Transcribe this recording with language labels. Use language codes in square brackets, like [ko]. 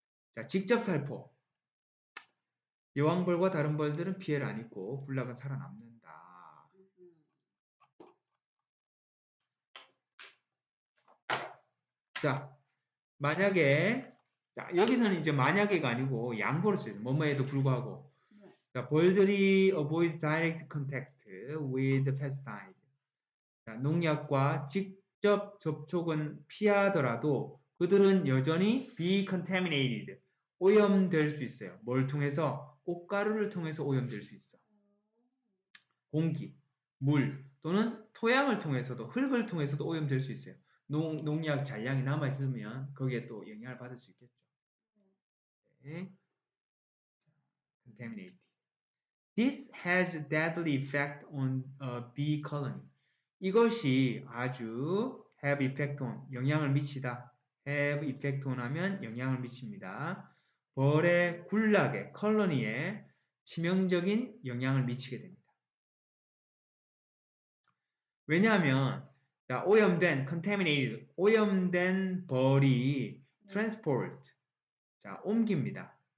[ko] 자, 직접 살포. 여왕벌과 다른 벌들은 피해를 안 입고 굴락은 살아남는다. 자, 만약에 자, 여기서는 이제 만약에가 아니고 양보를 써요. 뭐뭐에도 불구하고. [en] 자, [ko] 벌들이 [en] avoid direct contact with pesticide. [ko] 자, 농약과 직접 접촉은 피하더라도 그들은 여전히 [en] be contaminated. [ko] 오염될 수 있어요. 뭘 통해서? 꽃가루를 통해서 오염될 수 있어. 공기, 물 또는 토양을 통해서도 흙을 통해서도 오염될 수 있어요. 농약 잔량이 남아있으면 거기에 또 영향을 받을 수 있겠죠. [en] 네. Contaminated. This has a deadly effect on a bee colony. [ko] 이것이 아주 [en] have effect on, [ko] 영향을 미치다. [en] have effect on [ko] 하면 영향을 미칩니다. 벌의 굴락에, 컬러니에 치명적인 영향을 미치게 됩니다. 왜냐하면 자, 오염된, contaminated, 오염된 벌이 transport, 자, 옮깁니다.